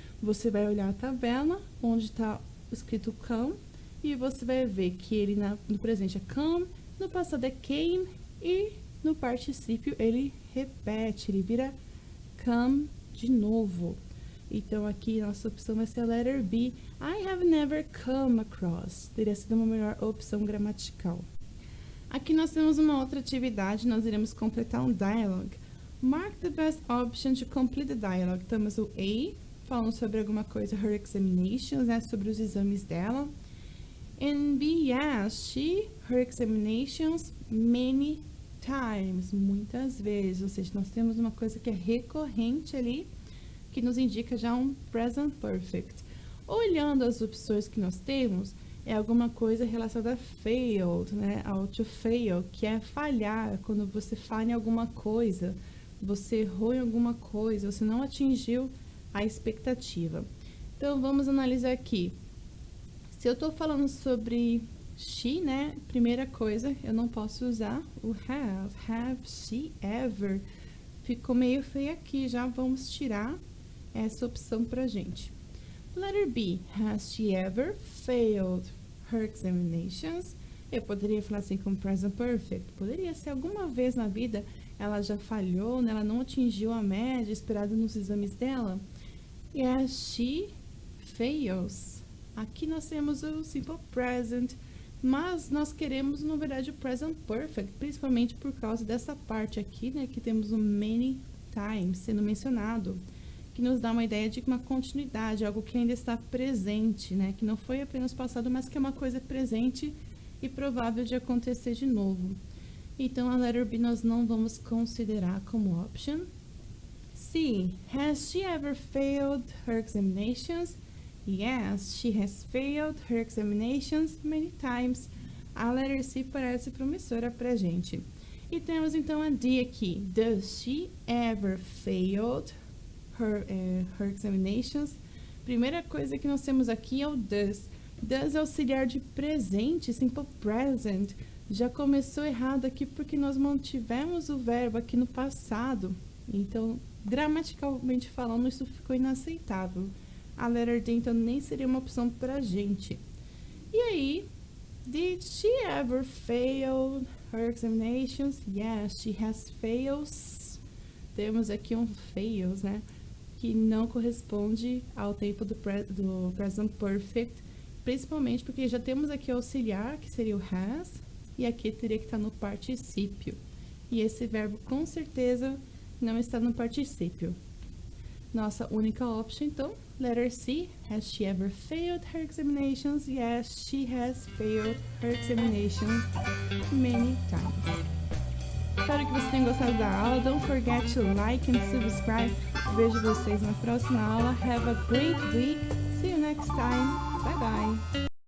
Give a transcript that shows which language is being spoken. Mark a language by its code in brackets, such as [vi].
[pt] Você vai olhar a tabela, onde está escrito come, e você vai ver que ele no presente é come, no passado é came, e no particípio ele repete, ele vira come de novo. Então, aqui nossa opção vai ser a letter B. [en] I have never come across. [pt] Teria sido uma melhor opção gramatical. Aqui nós temos uma outra atividade, nós iremos completar um dialogue. [en] Mark the best option to complete the dialogue. [pt] Temos o A, falando sobre alguma coisa, [en] her examinations, [pt] né, sobre os exames dela. [en] And B, yes, her examinations many times, [pt] muitas vezes. Ou seja, nós temos uma coisa que é recorrente ali, que nos indica já um present perfect. Olhando as opções que nós temos, é alguma coisa relacionada a failed, né? Ao to fail, que é falhar, quando você falha em alguma coisa, você errou em alguma coisa, você não atingiu a expectativa. Então, vamos analisar aqui. Se eu estou falando sobre she, né? Primeira coisa, eu não posso usar o have. [en] Have she ever? [pt] Ficou meio feio aqui, já vamos tirar essa opção pra gente. [en] Letter B, has she ever failed her examinations? [pt] Eu poderia falar assim como present perfect. Poderia ser alguma vez na vida ela já falhou, né? Ela não atingiu a média esperada nos exames dela. [en] Yes, she fails. [pt] Aqui nós temos o simple present, mas nós queremos, na verdade, o present perfect, principalmente por causa dessa parte aqui, né? Que temos o [en] many times [pt] sendo mencionado, que nos dá uma ideia de uma continuidade, algo que ainda está presente, né? Que não foi apenas passado, mas que é uma coisa presente e provável de acontecer de novo. Então, a letter B nós não vamos considerar como option. [en] C. Has she ever failed her examinations? Yes, she has failed her examinations many times. [pt] A letter C parece promissora pra gente. E temos então a D aqui. [en] Does she ever failed her examinations? [pt] Primeira coisa que nós temos aqui é o does. Does é auxiliar de presente, simple present. Já começou errado aqui porque nós mantivemos o verbo aqui no passado. Então, gramaticalmente falando, isso ficou inaceitável. A letter D, então, nem seria uma opção pra gente. E aí, [en] did she ever fail her examinations? Yes, she has fails. [pt] Temos aqui um fails, né? Que não corresponde ao tempo do present perfect, principalmente porque já temos aqui o auxiliar, que seria o has, e aqui teria que estar no particípio. E esse verbo, com certeza, não está no particípio. Nossa única opção, então, [en] Letter C. Has she ever failed her examinations? Yes, she has failed her examinations many times. [pt] Espero que vocês tenham gostado da aula. [en] Don't forget to like and subscribe. [pt] Vejo vocês na próxima aula. [en] Have a great week. See you next time. Bye bye.